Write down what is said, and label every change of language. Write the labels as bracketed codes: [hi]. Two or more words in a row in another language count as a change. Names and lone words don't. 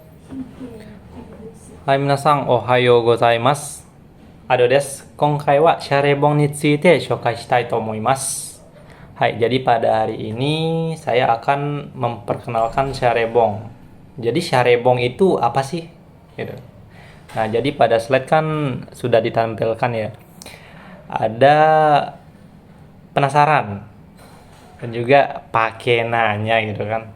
[ja] はい、皆さん、おはようございます。アドです。今回はシャレボンについて紹介したいと思います。 [id] Hai, jadi pada hari ini saya akan memperkenalkan Syarebong. Jadi Syarebong itu apa sih? Gitu. Nah, jadi pada slide kan sudah ditampilkan ya. Ada penasaran dan juga pakai nanya gitu kan.